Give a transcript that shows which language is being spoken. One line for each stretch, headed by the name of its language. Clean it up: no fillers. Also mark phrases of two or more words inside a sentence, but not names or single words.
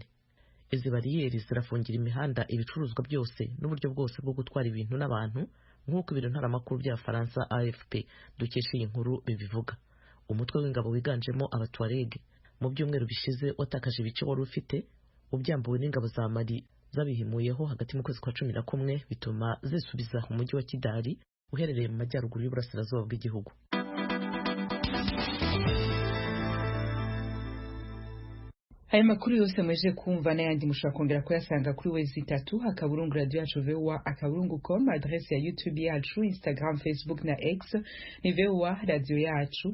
Kinyarwanda: Izi bariyeri zirafungira imihanda, ibicuruzwa byose n'uburyo bwose bwo gutwara ibintu n'abantu, nk'uko ibiro ntaramakuru bya Faransa AFP dukesha iyi nkuru bibivuga. Umutwe w'ingabo wiganjemo abatwarege mu byumweru bishize watakaje ibice wari ufite, ubyambuwe n'ingabo za Mali zabihimuyeho hagati mu kwezi kwa 11, bituma zisubiza umujyi wa Kidal uherereye mu majyaruguru y'uburasirazuba bw'igihugu. Aya makuru yose mweje kumva n'ayandi mushobora kongera kuyasanga kuri wezi3 akaburungu radio yacu VOA akaburungu.com, adresse ya YouTube yacu, Instagram, Facebook na X ni VOA radio yacu.